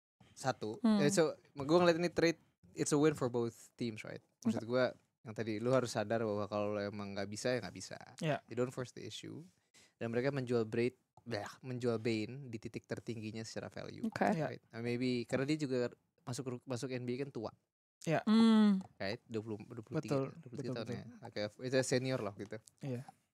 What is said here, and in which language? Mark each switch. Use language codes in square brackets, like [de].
[id] Satu, so gue ngeliat ini trade, [en] it's a win for both teams, right? [id] Maksud gue yang tadi lu harus sadar bahwa kalau lo emang nggak bisa ya nggak bisa. [en] Yeah. You don't force the issue. [id] Dan mereka menjual Bane di titik tertingginya secara value. [en] Okay. Right? Maybe [id] karena dia juga masuk NBA kan tua. Ya. [en] Right? 23 [id] Betul, tahun ya. Okay, itu senior lah gitu. Iya.